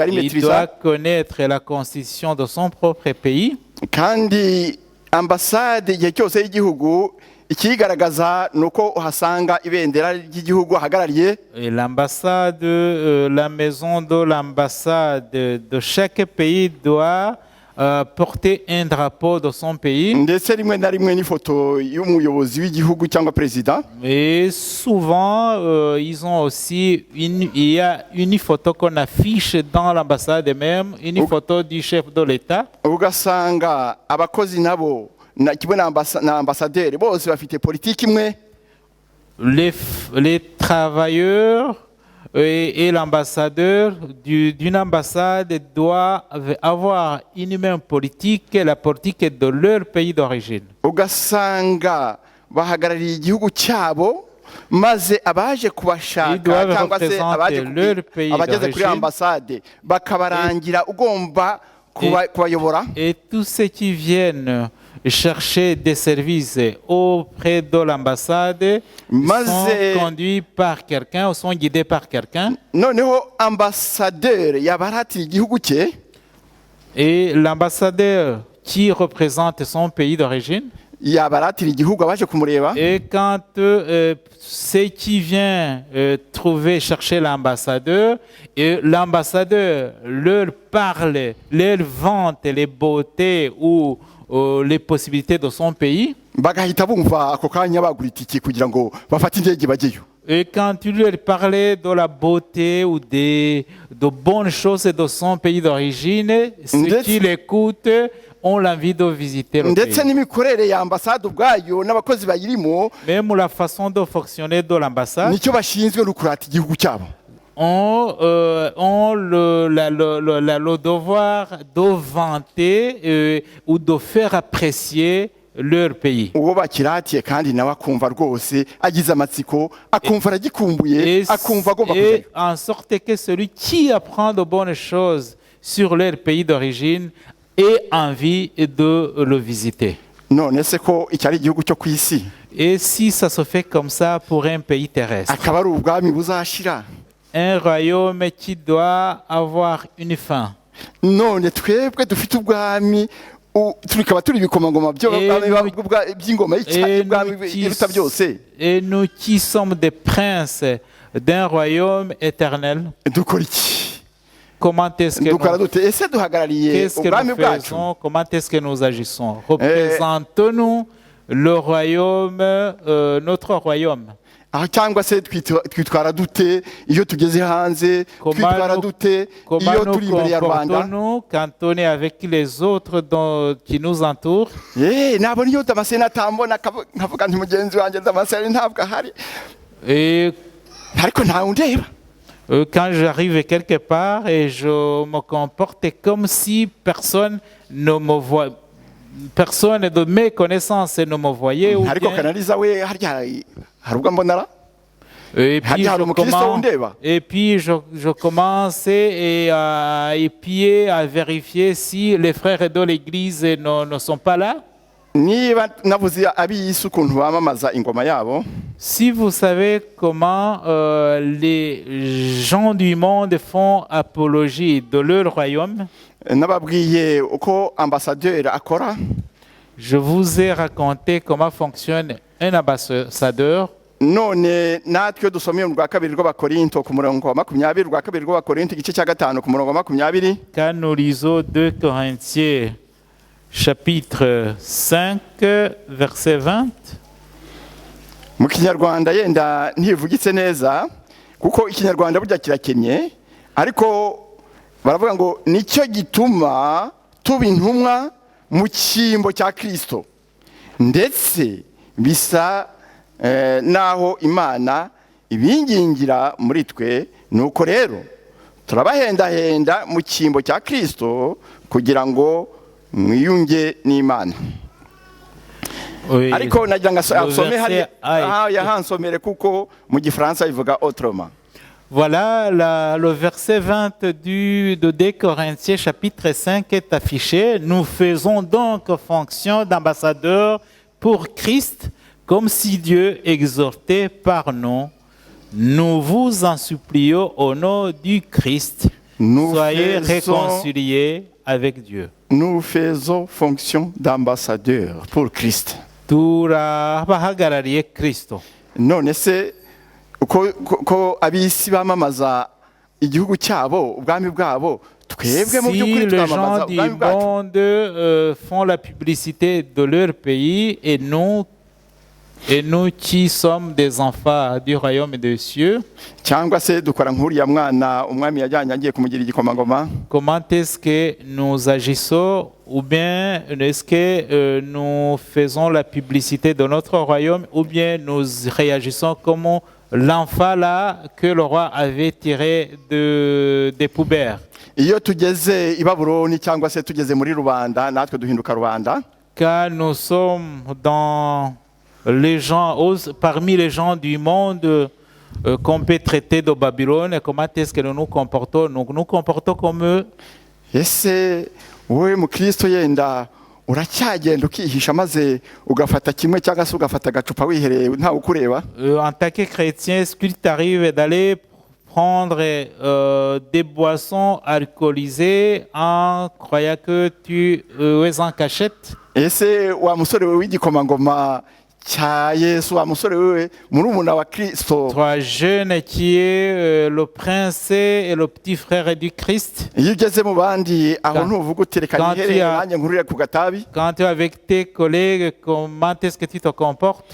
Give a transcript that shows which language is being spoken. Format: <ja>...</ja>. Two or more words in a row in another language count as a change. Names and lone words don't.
<fr>Il doit</fr> <rw>rimetiriza,</rw> <fr>connaître la constitution de son propre pays.</fr> <rw>kandi ambasade igihe cyose y'igihugu ikigaragaza nuko uhasanga ibendera ry'igihugu ahagarariye.</rw> <fr>Et l'ambassade, la maison de l'ambassade de chaque pays doit porter un drapeau de son pays.</fr> <rw>Ndetse rimwe na rimwe n'ifoto y'umuyobozi w'igihugu cyangwa perezida.</rw> <fr>Et souvent, ils ont aussi il y a une photo qu'on affiche dans l'ambassade même, une photo du chef de l'État.</fr> <rw>Ugasanga abakozi nabo kimwe na ambasaderi bose bafite politiki imwe.</rw> <fr>Les travailleurs et l'ambassadeur d'une ambassade doivent avoir une même politique, la politique de leur pays d'origine.</fr> <rw>Ugasanga bahagarariye igihugu cyabo, maze abaje kubashaka cyangwa se abageze kuri ambasade bakabarangira ugomba kubayobora.</rw> <fr>Et tous ceux qui viennent chercher des services auprès de l'ambassade sont conduits par quelqu'un ou sont guidés par quelqu'un.</fr> <rw>Noneho ambassadeur yabaratira igihugu cye,</rw> <fr>et l'ambassadeur qui représente son pays d'origine,</fr> <rw>yabaratira igihugu abaje kumureba.</rw> <fr>Et quand ceux qui viennent chercher l'ambassadeur, et l'ambassadeur leur parle, leur vante les beautés ou les possibilités de son pays.</fr> <rw>Bagahita bumva ako kanya bagura itike kugira ngo bafate indege bagiyo.</rw> <fr>Et quand tu lui parlais de la beauté ou de bonnes choses de son pays d'origine, ceux qui l'écoutent ont l'envie de visiter le</fr> <rw>ndetse</rw> <fr>pays.</fr> <rw>n'imikorere ya ambasade ubwayo n'abakozi bayirimo,</rw> <fr>Même la façon de fonctionner de l'ambassade,</fr> <rw>nicyo bashinzwe no kurata igihugu cyabo.</rw> <fr>ont le devoir de vanter ou de faire apprécier leur pays.</fr> <rw>Uwo bakiratiye kandi nawe akumva rwose agize amatsiko, akumva aragikumbuye, akumva agomba</rw> <fr>Et</fr> <rw>kujayo.</rw> <fr>en sorte que celui qui apprend de bonnes choses sur leur pays d'origine ait envie de le visiter.</fr> <rw>None se ko iki ari igihugu cyo ku isi,</rw> <fr>Et si ça se fait comme ça pour un pays terrestre,</fr> <rw>akaba ari ubwami buzashira,</rw> <fr>un royaume qui doit avoir une fin.</fr> <rw>none twebwe dufite ubwami tukaba turi ibikomangoma by'ingoma y'iruta byose,</rw> <fr>et nous qui sommes des princes d'un royaume éternel,</fr> <rw>dukora iki?</rw> <fr>comment est-ce que</fr> <rw>dukora dute? Ese duhagarariye</rw> <fr>qu'est-ce que</fr> <rw>ubwami</rw> <fr>nous</fr> <rw>bwacu?</rw> <fr>faisons? Comment est-ce que nous agissons? Représentons-nous le royaume, notre royaume?</fr> <rw>Cyangwa se twitwara dute iyo tugeze hanze? Twitwara dute iyo turi imbere ya rubanda?</rw> <fr>Quand on est avec les autres qui nous entourent?</fr> <rw>Nabo niyo Damascene atambona nkavuga nti mugenzi wanjye Damascene ntabwo ahari, ariko ntawe undeba.</rw> <fr>Quand j'arrive quelque part et je me comporte comme si personne ne me voit, personne de mes connaissances ne me voyait.</fr> <rw>Ariko Kanaliza we harya harubwo mbonara.</rw> <fr>Et puis je commençais à épier, à vérifier si les frères de l'église ne sont pas là. Si vous savez comment les gens du monde font apologie de leur royaume, je vous ai raconté comment fonctionne un ambassadeur.</fr> <rw>None natwe dusomye mu rwa kabiri rw'Abakorinto ku murongo wa 20 rwa kabiri rw'Abakorinto igice cya 5 ku murongo wa 20.</rw> <fr>Quand nous lisons 2 Corinthiens chapitre 5 verset 20,</fr> <rw>mu Kinyarwanda yenda ntivugitse neza kuko Ikinyarwanda burya kirakennye, ariko baravuga ngo nicyo gituma tuba intumwa mu cyimbo cya Kristo, ndetse bisa naho Imana ibingingira muri twe. Nuko rero turabahendahenda mu cyimbo cya Kristo kugira ngo mwiyunge n'Imana. Ariko nagira ngo asome yahansomere kuko mu Gifaransa ivuga autrement.</rw> <fr>Voilà, le verset 20 de 2 Corinthiens chapitre 5 est affiché. Nous faisons donc fonction d'ambassadeurs pour Christ, comme si Dieu exhortait par nous. Nous vous en supplions au nom du Christ. Soyez réconciliés avec Dieu. Nous faisons fonction d'ambassadeurs pour Christ.</fr> <rw>Turabahagarariye Kristo. None se ko abisi bamamaza igihugu cyabo, ubwami bwabo, twebwe mu by'ukuri twamamaza ubwami bwacu.</rw> <fr>Si les gens du monde font la publicité de leur pays, et nous qui sommes des enfants du royaume des cieux,</fr> <rw>cyangwa se dukora nk'uriya mwana umwami yajyanye agiye kumugira igikomangoma?</rw> <fr>Comment est-ce que nous agissons, ou bien est-ce que nous faisons la publicité de notre royaume, ou bien nous réagissons comme l'enfant là que le roi avait tiré des poubelles?</fr> <rw>Iyo tugeze i Babuloni cyangwa se tugeze muri rubanda, natwe duhinduka rubanda.</rw> <fr>Quand nous sommes dans les gens, parmi les gens du monde qu'on peut traiter de Babylone, comment est-ce que nous nous comportons? Nous nous comportons comme eux.</fr> <rw>Ese wowe mu Kristo yenda uracyagenda ukihisha maze ugafata kimwe cyangwa se ugafata agacupa wihereye nta ukureba?</rw> <fr>En tant que chrétien, est-ce qu'il t'arrive d'aller prendre des boissons alcoolisées en croyant que tu es en cachette?</fr> <rw>Ese wa musore w'igikomangoma cya Yesu, wa musore wewe murumuna wa Kristo,</rw> <fr>toi jeune qui est le prince et le petit frère du Christ,</fr> <rw>iyo ugeze mu bandi aho ntuvuga uterekanye ihereye nanjye nkurire ku gatabi?</rw> <fr>Quand tu es avec tes collègues, comment est-ce que tu te comportes?</fr>